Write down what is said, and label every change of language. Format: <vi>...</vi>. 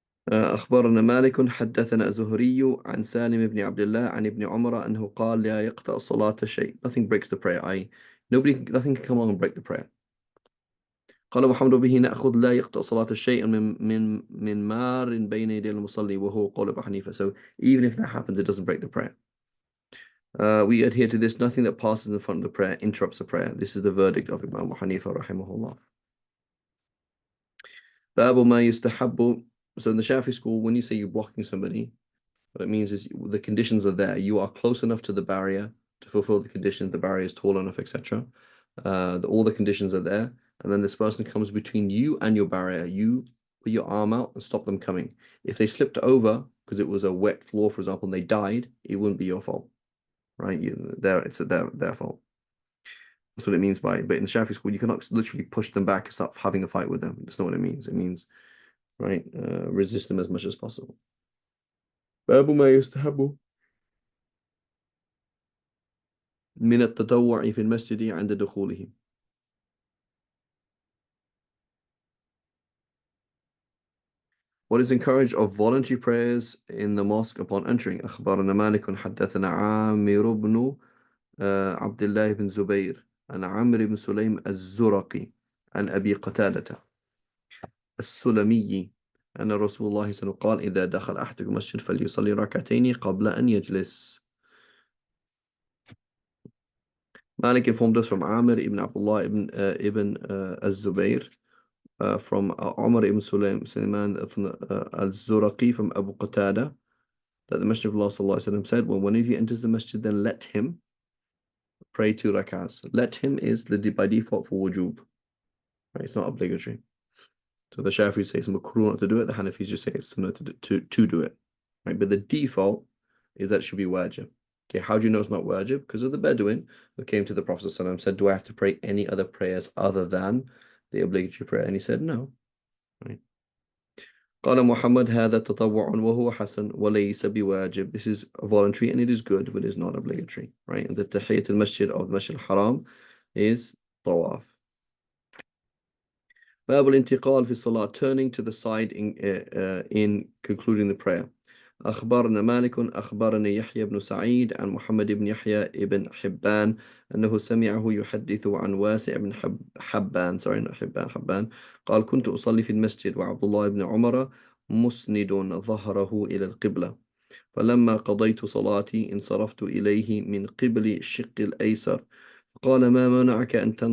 <ar>أخبرنا مالك حدثنا زهري عن سالم بن عبد الله عن ابن عمر أنه قال لا يقطع الصلاة شيء.</ar> <en>Nothing breaks the prayer. Nothing can come along and break the prayer.</en> <ar>قال محمد به نأخذ لا يقطع صلاة شيء من مار بين يدي المصلي وهو قول أبو حنيفة.</ar> <en>So even if that happens, it doesn't break the prayer. We adhere to this. Nothing that passes in front of the prayer interrupts the prayer. This is the verdict of Imam Abu Hanifa rahimahullah.</en> <ar>باب ما يستحب.</ar> <en>So in the Shafi school, when you say you're blocking somebody, what it means is the conditions are there. You are close enough to the barrier to fulfill the conditions. The barrier is tall enough, etc. All the conditions are there. And then this person comes between you and your barrier. You put your arm out and stop them coming. If they slipped over because it was a wet floor, for example, and they died, it wouldn't be your fault, right? It's their fault. That's what it means by. But in the Shafi school, you cannot literally push them back and start having a fight with them. That's not what it means. It means, right, resist them as much as possible.</en> <ar>باب ما يستحب من التطوع في المسجد عند دخوله.</ar> <en>What is encouraged of voluntary prayers in the mosque upon entering.</en> <ar>أخبرنا مالك حدثنا عامر بن عبد الله بن زبير عن عمرو بن سليم الزرقي عن أبي قتادة السلمي أن رسول الله صلى الله عليه وسلم قال إذا دخل أحدكم المسجد فليصلي ركعتين قبل أن يجلس.</ar> <en>Malik informed us from Amir ibn Abdullah ibn al-Zubayr, from Umar ibn Sulaiman from al-Zuraqi from Abu Qatada, that the Messenger of Allah sallallahu alaihi wasallam said, when one of you enters the masjid, then let him pray 2 rak'ahs. Let him is by default for wujub, right? It's not obligatory. So the Shafi'is say it's makruh not to do it. The Hanafis just say it's sunnah to do it, right? But the default is that it should be wajib. Okay, how do you know it's not wajib? Because of the Bedouin who came to the Prophet ﷺ and said, do I have to pray any other prayers other than the obligatory prayer? And he said, no. Right?</en> <ar>قال محمد هذا تطوع وهو حسن وليس بواجب.</ar> <en>This is voluntary and it is good, but it is not obligatory. Right? And the tahiyyat al-masjid of the Masjid al-Haram is tawaf.</en> <ar>باب الانتقال في الصلاة,</ar> <en>turning to the side in concluding the prayer.</en> <ar>أخبرنا مالك أخبرني يحيى بن سعيد عن محمد بن يحيى بن حبان أنه سمعه يحدث عن واسع بن حبان حبان قال كنت أصلي في المسجد وعبد الله بن عمر مسند ظهره إلى القبلة فلما قضيت صلاتي انصرفت إليه من قبل الشق الأيسر فقال ما منعك أن</ar>